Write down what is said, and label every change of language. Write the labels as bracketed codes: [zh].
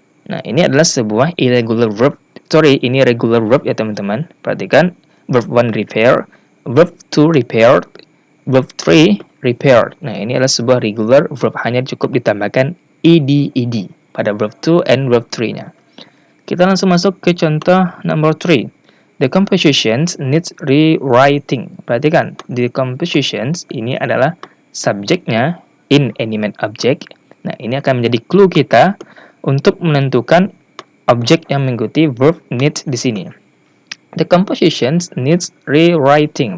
[id] Nah, ini adalah sebuah irregular verb. Ini regular verb ya teman-teman. Perhatikan, verb 1 repair, verb 2 repaired, verb 3 repaired. Nah, ini adalah sebuah regular verb, hanya cukup ditambahkan ed pada verb 2 and verb 3-nya. Kita langsung masuk ke contoh number 3. [en] The compositions needs rewriting. [id] Perhatikan, the compositions ini adalah subjeknya inanimate object. Nah, ini akan menjadi clue kita untuk menentukan objek yang mengikuti verb need di sini. [en] The composition needs rewriting.